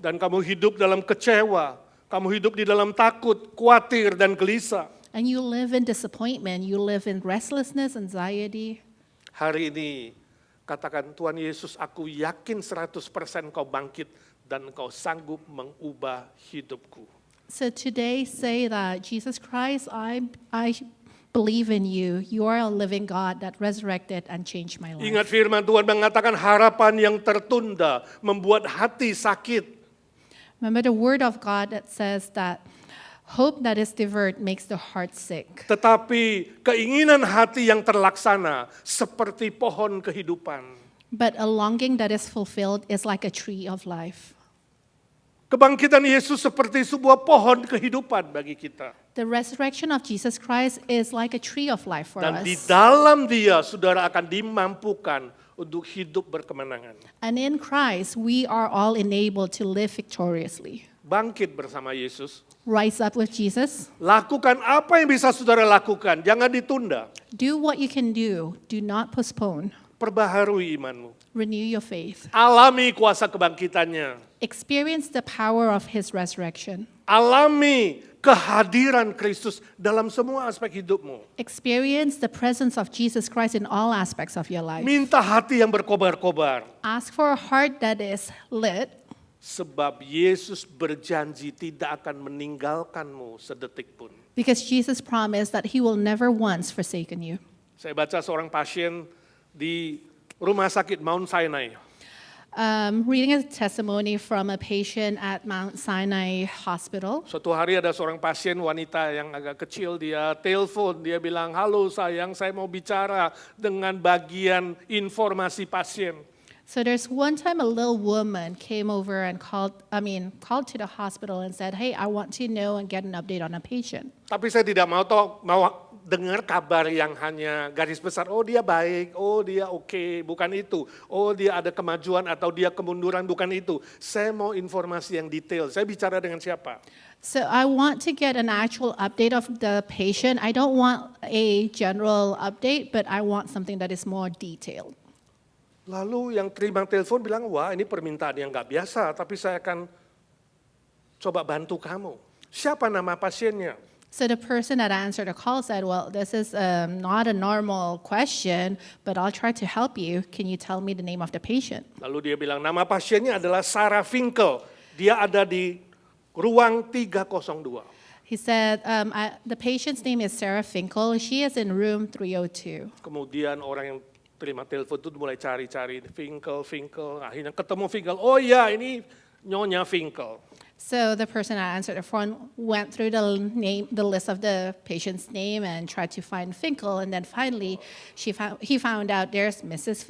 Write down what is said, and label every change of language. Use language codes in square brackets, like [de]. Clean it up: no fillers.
[id] Dan kamu hidup dalam kecewa, kamu hidup di dalam takut, khawatir, dan gelisah. [en] And you live in disappointment, you live in restlessness, anxiety. [id] Hari ini katakan, Tuhan Yesus, aku yakin 100% kau bangkit dan kau sanggup mengubah hidupku. [en] So today say that, Jesus Christ, I believe in you. You are a living God that resurrected and changed my life. [id] Ingat firman Tuhan mengatakan harapan yang tertunda membuat hati sakit. [en] Remember the word of God that says that hope that is deferred makes the heart sick. [id] Tetapi keinginan hati yang terlaksana seperti pohon kehidupan. [en] But a longing that is fulfilled is like a tree of life. [id] Kebangkitan Yesus seperti sebuah pohon kehidupan bagi kita. [en] The resurrection of Jesus Christ is like a tree of life for [id] Dan di [en] us. [id] dalam dia, saudara akan dimampukan untuk hidup berkemenangan. [en] And in Christ, we are all enabled to live victoriously. [id] Bangkit bersama Yesus. [en] Rise up with Jesus. [id] Lakukan apa yang bisa saudara lakukan, jangan ditunda. [en] Do what you can do. Do not postpone. [id] Perbaharui imanmu. [en] Renew your faith. [id] Alami kuasa kebangkitannya. [en] Experience the power of His resurrection. [id] Alami kehadiran Kristus dalam semua aspek hidupmu. [en] Experience the presence of Jesus Christ in all aspects of your life. [id] Minta hati yang berkobar-kobar. [en] Ask for a heart that is lit, [id] Sebab Yesus berjanji tidak akan meninggalkanmu sedetik pun. [en] because Jesus promised that He will never once forsaken you. [id] Saya baca seorang pasien di rumah sakit Mount Sinai. [en] Reading a testimony from a patient at Mount Sinai Hospital. [id] Suatu hari ada seorang pasien wanita yang agak kecil, dia telepon, dia bilang, halo sayang, saya mau bicara dengan bagian informasi pasien. [en] So there's one time a little woman came over and called to the hospital and said, "Hey, I want to know and get an update on a patient." [id] Tapi saya tidak mau dengar kabar yang hanya garis besar, oh dia baik, oh dia oke, bukan itu. Oh dia ada kemajuan atau dia kemunduran, bukan itu. Saya mau informasi yang detail. Saya bicara dengan siapa? [en] So I want to get an actual update of the patient. I don't want a general update, but I want something that is more detailed. [id] Lalu yang terima telepon bilang, wah ini permintaan yang nggak biasa, tapi saya akan coba bantu kamu. Siapa nama pasiennya? [en] So the person that answered the call said, "Well, this is not a normal question, but I'll try to help you. Can you tell me the name of the patient?" [id] Lalu dia bilang, nama pasiennya adalah Sarah Finkel. Dia ada di ruang 302. [en] He said, the patient's name is Sarah Finkel. She is in room 302. [id] Kemudian orang yang terima telepon itu mulai cari-cari Finkel, akhirnya ketemu Finkel. Oh iya, ini Nyonya Finkel. [en] So the person that answered the phone went through the list of the patient's name and tried to find Finkel, and then finally he found out there's Mrs.